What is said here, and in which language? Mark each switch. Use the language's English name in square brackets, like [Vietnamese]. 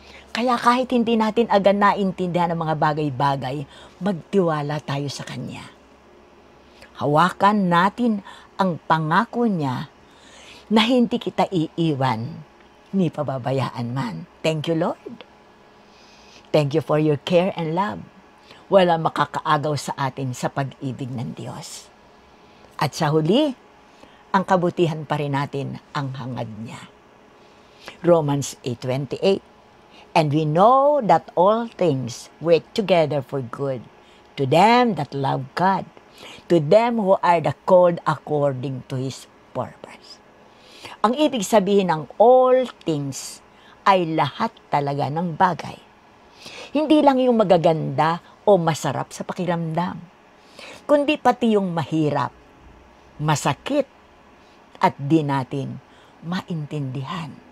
[Filipino] Kaya kahit hindi natin agad naintindihan ang mga bagay-bagay, magtiwala tayo sa Kanya. Hawakan natin ang pangako niya na hindi kita iiwan ni pababayaan man. [English] Thank you, Lord. Thank you for your care and love. [Filipino] Wala makakaagaw sa atin sa pag-ibig ng Diyos. At sa huli, ang kabutihan pa rin natin ang hangad niya. [English] Romans 8:28. And we know that all things work together for good to them that love God, to them who are the called according to His purpose. [Filipino] Ang ibig sabihin ng [English] all things [Filipino] ay lahat talaga ng bagay. Hindi lang yung magaganda o masarap sa pakiramdam, kundi pati yung mahirap, masakit, at di natin maintindihan.